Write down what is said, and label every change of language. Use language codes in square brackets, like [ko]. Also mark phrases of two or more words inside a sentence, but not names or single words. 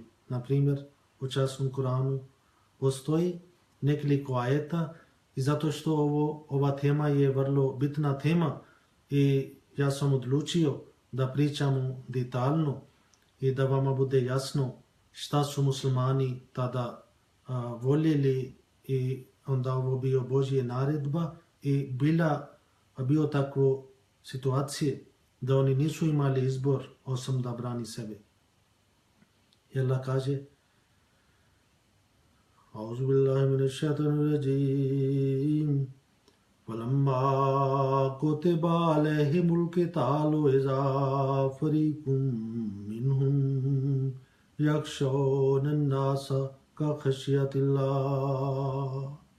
[bs] Na primjer, u časnom Kur'anu postoji nekoliko ajeta i zato što ova tema je vrlo bitna tema i ja sam odlučio da pričamo detaljno i da vama bude jasno šta su muslimani tada voljeli, i onda ovo bio Božja naredba i bio takvo situacije da oni nisu imali izbor osim da brani sebe. I Allah kaže: [ar] أعوذ بالله من الشيطان الرجيم. فلما كتب عليهم القتال إذا فريق منهم يخشون الناس كخشية الله